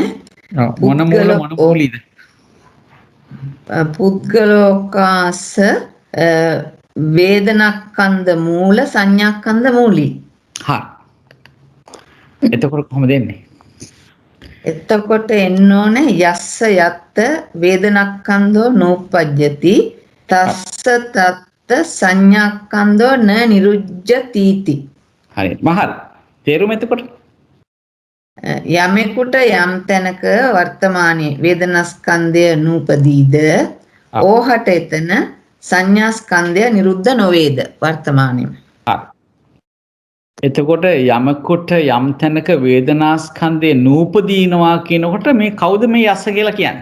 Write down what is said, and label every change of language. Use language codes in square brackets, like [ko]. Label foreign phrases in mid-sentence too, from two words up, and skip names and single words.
[si] මොන මූලීද? [pi] පුද්ගලෝකාස වේදනාස්කන්ධ මූල සංඥාස්කන්ධ මූලී. [si] හරි. එතකොට කොහොමද එන්නේ? එතකොට එන්න ඕනේ [pi] යස්ස යත්ත වේදනාස්කන්ධෝ නෝපජ්ජති තස්ස තත්ත සංඥාස්කන්ධෝ න නිරුජ්ජතිති. [si] හරි. මහල්. තේරුම එතකොට යමෙකුට යම් තැනක වර්තමානයේ වේදනාස්කන්ධය නූපදීද ඕහට එතන සංඥාස්කන්ධය නිරුද්ධ නොවේද වර්තමානයේ. හරි. එතකොට යමකට යම් තැනක වේදනාස්කන්ධය නූපදීනවා කියනකොට මේ කවුද මේ යස්ස කියලා කියන්නේ?